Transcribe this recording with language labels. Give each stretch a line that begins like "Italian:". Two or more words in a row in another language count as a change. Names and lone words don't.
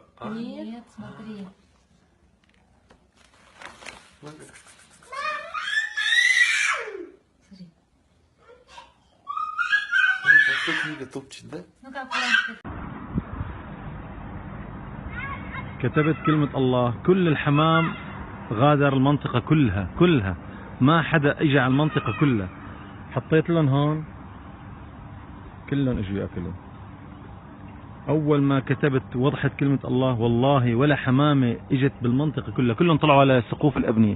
Russian: А? Нет, смотри. Смотри. Смотри. Что книга топчет, да? Ну-ка, аккуратно.
Arabic: كتبت كلمة الله، كل الحمام غادر المنطقة كلها ما حدا اجى على المنطقة كلها. حطيت لهم هون كلهم اجوا ياكلوا. اول ما كتبت وضحت كلمة الله والله ولا حمامة اجت بالمنطقة كلها، كلهم طلعوا على سقوف الابنية.